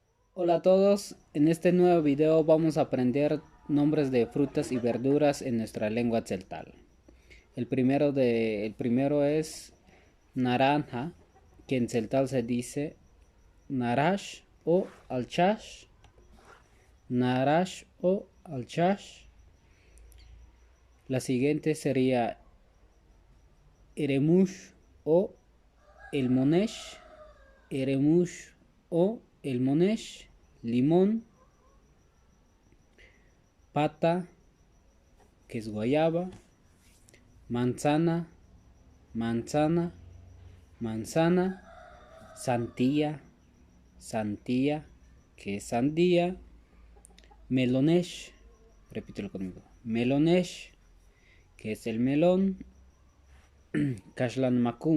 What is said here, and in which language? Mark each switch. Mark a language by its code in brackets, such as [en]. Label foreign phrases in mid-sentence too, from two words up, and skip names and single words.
[es] Hola a todos, en este nuevo video vamos a aprender nombres de frutas y verduras en nuestra lengua tzeltal. El primero es naranja, que en tzeltal se dice [tzh] narash o alchash, narash o alchash. [es] La siguiente sería [tzh] eremush o el monesh, eremush o el monesh, [es] limón, pata, que es guayaba, manzana, manzana, manzana, sandía, sandía, que es sandía, melonesh, repítelo conmigo, melonesh, que es el melón, kashlan